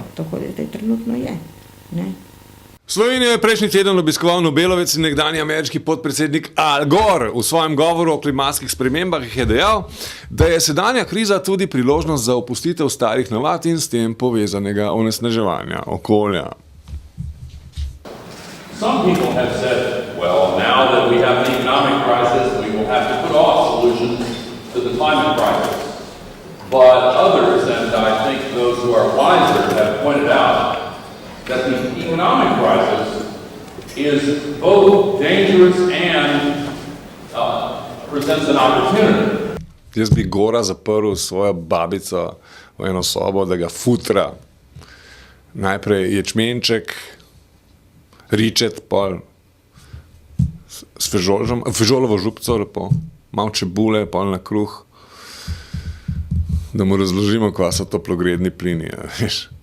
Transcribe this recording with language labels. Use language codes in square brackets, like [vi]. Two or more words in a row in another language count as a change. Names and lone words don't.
[sl] Tako da trenutno je. Ne? Slovenijo je prejšnji teden obiskoval Nobelovec in nekdanji ameriški podpredsednik Al Gore. V svojem govoru o klimatskih spremembah je dejal, da je sedanja kriza tudi priložnost za opustitev starih navad in s tem povezanega onesnaževanja okolja. [en] Some people have said, well, now that we have an economic crisis, we will have to put off solutions to the climate crisis. But others, and I think those who are wiser, have pointed out that the economic crisis is both dangerous and presents an opportunity. [sl] Jaz bi Gora zaprl svojo babico v eno sobo, da ga futra. Najprej ječmenček, ričet, pol s fižolovo župco, lepo, malo čebule, pol na kruh, da mu razložimo, kva so toplogredni plini, veš.